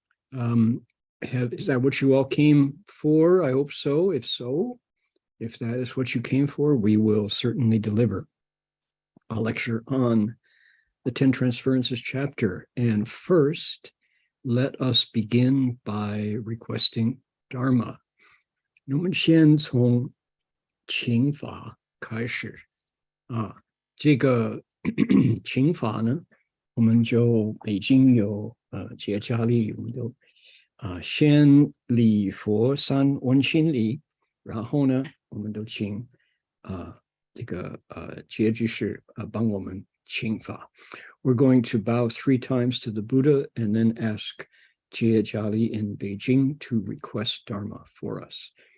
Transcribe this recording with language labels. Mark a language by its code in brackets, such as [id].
[en] Is that what you all came for? I hope so. If so, if that is what you came for, we will certainly deliver a lecture on the Ten Transferences chapter. And first, let us begin by requesting Dharma. [zh] 我们先从请法开始这个请法呢，我们就已经有结家里，我们就先礼佛三温馨礼，然后呢，我们都请这个结居士帮我们请法。 [en] We're going to bow 3 times to the Buddha and then ask Jie Jali in Beijing to request Dharma for us.